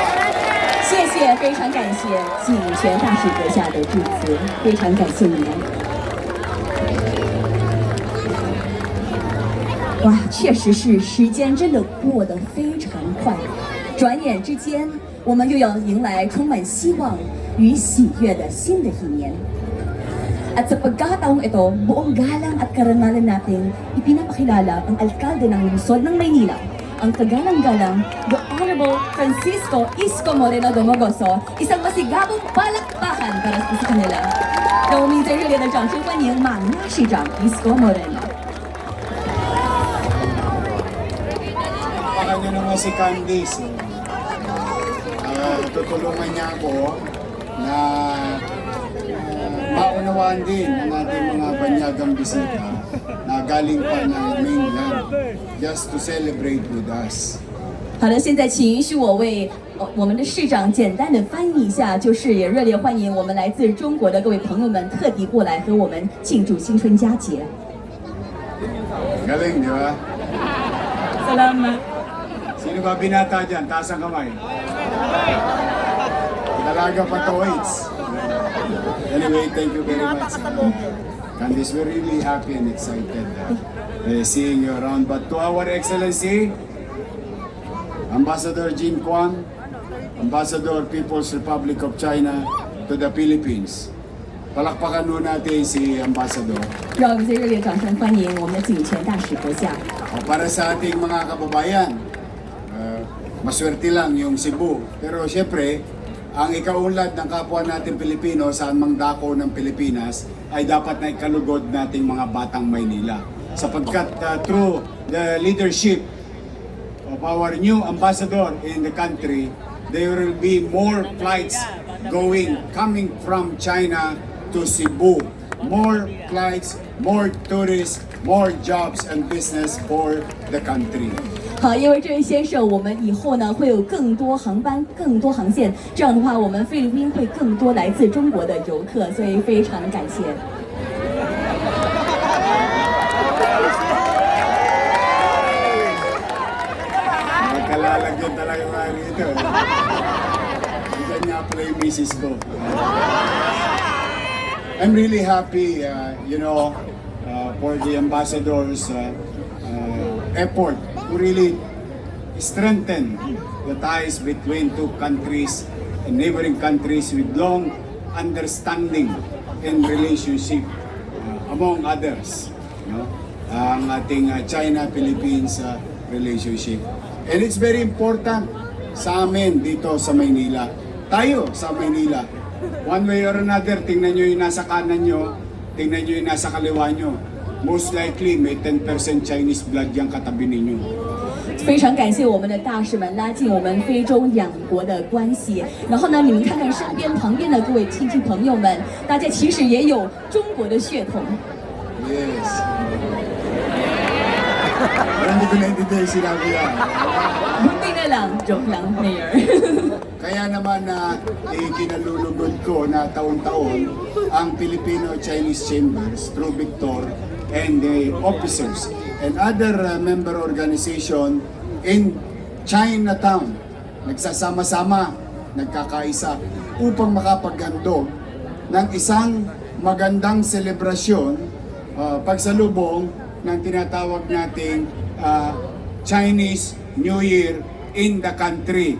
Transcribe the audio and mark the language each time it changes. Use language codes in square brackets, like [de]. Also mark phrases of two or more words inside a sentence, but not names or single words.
[zh] 谢谢，非常感谢景泉大使阁下的致辞，非常感谢你们。哇，确实是时间真的过得非常快，转眼之间我们又要迎来充满希望与喜悦的新的一年。 [tl] At sa pagkakataong ito, buong galang at karangalan nating ipinapakilala ang alkalde ng lungsod ng Maynila, ang kagalang-galang [en] The Honorable [tl] Francisco Isko Moreno Domagoso, isang masigabong palakpakan para sa kanila. [zh] 让我们在热烈的掌声欢迎马纳市长 Isko Moreno。 [tl] Baka nyo naman si Candice. Tutulungan niya ako na maunawaan din ang ating mga banyagang bisita na galing pa ng mainland [en] just to celebrate with us. [zh] 好的，现在请允许我为我们的市长简单的翻译一下，就是也热烈欢迎我们来自中国的各位朋友们特地过来和我们庆祝新春佳节。 [tl] Galing, di ba? Salamat. Sino ba binata dyan? Taas ang kamay. Dalaga pa to, [en] Anyway, thank you very much. Candice, we're really happy and excited seeing you around. But to our Excellency, Ambassador Jin Kwan, Ambassador People's Republic of China to the Philippines. [tl] Palakpakan nun natin si Ambassador. [zh] 让我们在热烈掌声欢迎我们的景泉大使阁下。 [tl] Para sa ating mga kababayan, maswerte lang yung Cebu. Pero siyempre, ang ikaunlad ng kapwa natin Pilipino saan mang dako ng Pilipinas ay dapat na ikalugod nating mga batang Maynila. [en] Sapagkat through the leadership of our new ambassador in the country, there will be more flights coming from China to Cebu. More flights, more tourists, more jobs and business for the country. [zh] 好，因为这位先生，我们以后呢会有更多航班、更多航线，这样的话，我们菲律宾会更多来自中国的游客，所以非常感谢。 [tl] Nagkalalagyan talaga nga rito. Diyan nga pala yung misis ko. [en] I'm really happy, for the ambassador's effort to really strengthen the ties between two countries and neighboring countries with long understanding and relationship among others, no? [tl] Ang ating China-Philippines relationship. [en] And it's very important [tl] sa amin dito sa Maynila. Tayo sa Maynila. [en] One way or another, [tl] tingnan nyo yung nasa kanan nyo, tingnan nyo yung nasa kaliwa nyo. [en] Most likely, [tl] may 10% [en] Chinese blood [tl] yung katabi ninyo. [zh] 非常感谢我们的大使们拉近我们非洲两国的关系。然后呢，你们看看身边旁边的各位亲戚朋友们，大家其实也有中国的血统。 [en] Yes. [tl] Pero hindi ko naintindihan yung sinabi yan. Buti na lang, joke lang, Mayor. Kaya naman na ikinalulugod ko na taon-taon ang [en] Filipino-Chinese Chambers through Victor and the officers and other member organization in Chinatown. [tl] Nagsasama-sama, nagkakaisa upang makapaghandog ng isang magandang selebrasyon pagsalubong ng tinatawag nating Chinese New Year [en] in the country.